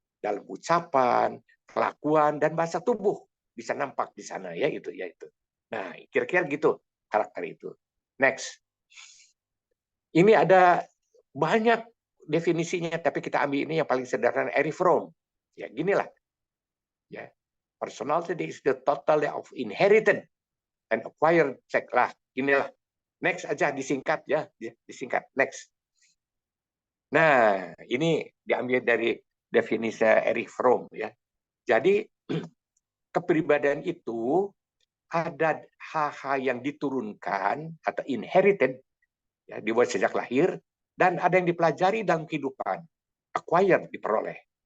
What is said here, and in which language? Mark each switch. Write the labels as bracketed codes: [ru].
[id] Dalam ucapan, kelakuan dan bahasa tubuh bisa nampak di sana ya itu. Nah, kira-kira gitu karakter itu. Next. Ini ada banyak definisinya tapi kita ambil ini yang paling sederhana, Erich Fromm. Ya, ginilah. Ya. [en] Personality is the total of inherited and acquired check lah. [id] Inilah. Next aja disingkat ya, disingkat next. Nah, ini diambil dari definisi Erich Fromm ya. Jadi kepribadian itu ada hal-hal yang diturunkan atau inherited ya, dibuat sejak lahir dan ada yang dipelajari dalam kehidupan, acquired diperoleh.